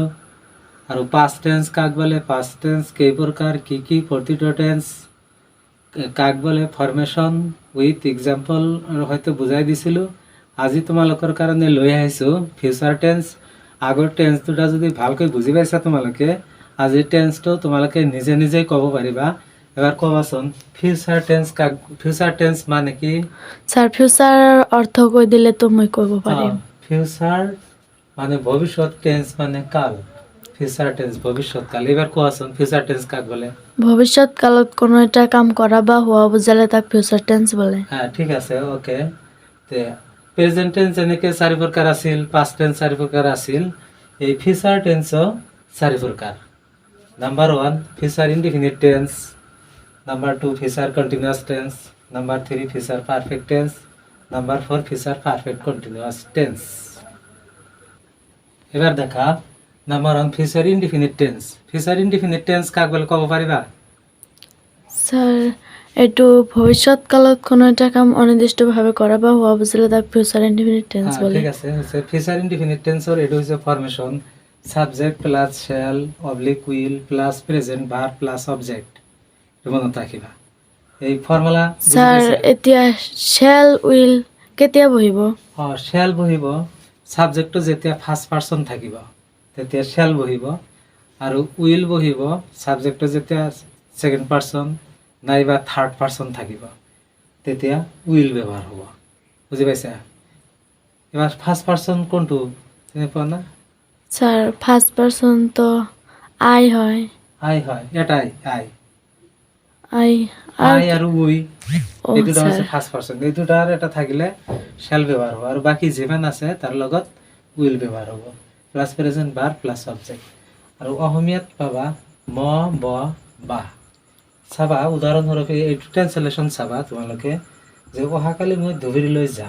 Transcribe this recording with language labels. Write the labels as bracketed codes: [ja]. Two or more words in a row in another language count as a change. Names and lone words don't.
[as] আৰু [en] past tense [as] কাক বোলে, [en] past tense [as] কেই প্ৰকাৰ কি প্ৰতিটো টেন্স কাক বোলে, [en] formation with example [as] হয়তো বুজাই দিছিলোঁ। আজি তোমালোকৰ কাৰণে লৈ আহিছোঁ [en] future tense. [as] আগৰ টেন্স দুটা যদি ভালকৈ বুজি পাইছা তোমালোকে, আজিৰ টেন্সটো তোমালোকে নিজে নিজেই ক'ব পাৰিবা। এবাৰ ক'বাচোন [en] future tense [as] কাক, [en] future tense [as] মানে কি? স্যার ফিউচার অর্থ কৈ দিলে তো মই ক'ব পাৰিম। ফিউচাৰ মানে ভৱিষ্যৎ, টেন্স মানে কাল, [en] future tense [as] ভৱিষ্যৎ কাল। এবাৰ কোৱাচোন [en] future tense [as] কাক বলে? ভৱিষ্যৎ কালত কোনো এটা কাম কৰা বা হোৱা বুজালে তাক [en] future tense [as] বলে। হ্যাঁ ঠিক আছে, ওকে। তে [en] present tense [as] যেনেকৈ চাৰি প্ৰকাৰ আছিল, [en] past tense [as] চাৰি প্ৰকাৰ আছিল, এই [en] future tenseও [as] চাৰি প্ৰকাৰ। [en] number 1 future indefinite tense, number 2 future continuous tense, number 3 future perfect tense, number 4 future perfect continuous tense. [as] এবার দেখা [en] number 1 future indefinite tense. future indefinite tense [as] কাক বলে ক'ব পাৰিবা? স্যার এইটো ভৱিষ্যৎ কালত কোনো এটা কাম অনিৰ্দিষ্টভাৱে কৰা বা হোৱা বুজালে তাক [en] future indefinite tense [as] বলে। ঠিক আছে, [en] future indefinite tenseৰ [as] এইটো হৈছে [en] formation subject plus shall oblique will plus present verb plus object. [as] মনত ৰাখিবা এই ফৰ্মুলা। স্যার এতিয়া [en] shall will [as] কেতিয়া বহিব? শ্যাল বহিব সাবজেক্টটো যেতিয়া [en] first person [as] থাকিব তেতিয়া শ্যাল বহিব, আৰু উইল বহিব সাবজেক্টটো যেতিয়া [en] second person [as] নাইবা [en] third person [as] থাকিব তেতিয়া উইল ব্যৱহাৰ হ'ব। বুজি পাইছা? এবার [en] first person [as] কোনটো চিনি পোৱা না? স্যার [en] first person [as] তো আই হয়। আই হয়, এটাই আই। আই আই আৰু উই এই দুটা স্যার হৈছে [en] first person. [as] এই দুটাৰ এটা থাকিলে শ্যাল ব্যৱহাৰ হ'ব, আৰু বাকি যিমান আছে তাৰ লগত উইল ব্যৱহাৰ হ'ব, [en] plus present verb plus object. [as] আৰু অসমীয়াত পাবা ম ব বা। চাবা উদাহৰণস্বৰূপে এইটো ট্ৰান্সলেশ্যন চাবা তোমালোকে, যে অহাকালি মই ধুবুৰীলৈ যাম।